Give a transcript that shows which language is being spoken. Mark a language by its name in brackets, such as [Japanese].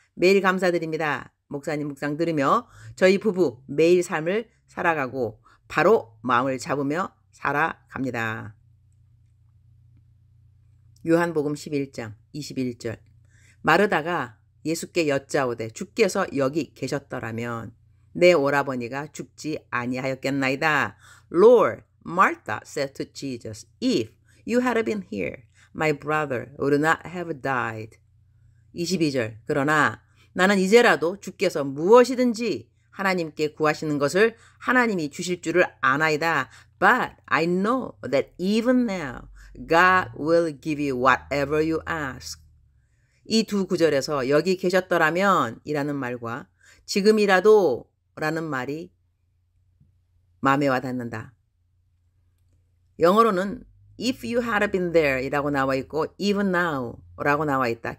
[Korean] 매일 감사드립니다. 목사님 묵상 들으며 저희 부부 매일 삶을 살아가고 바로 마음을 잡으며 살아갑니다. 요한복음 11장 21절. 마르다가 예수께 여짜오되 주께서 여기 계셨더라면 내 오라버니가 죽지 아니하였겠나이다. [English] Lord, Martha said to Jesus, If you had been here, my brother would not have died. [Korean] 22절. 그러나 나는 이제라도 주께서 무엇이든지 하나님께 구하시는 것을 하나님이 주실 줄을 아나이다. [English] But I know that even now God will give you whatever you ask. [Korean] 이 두 구절에서 여기 계셨더라면 이라는 말과 지금이라도 라는 말이 마음에 와닿는다. 영어로는 [English] if you had been there [Korean] 이라고 나와 있고 [English] even now [Korean] 라고 나와 있다.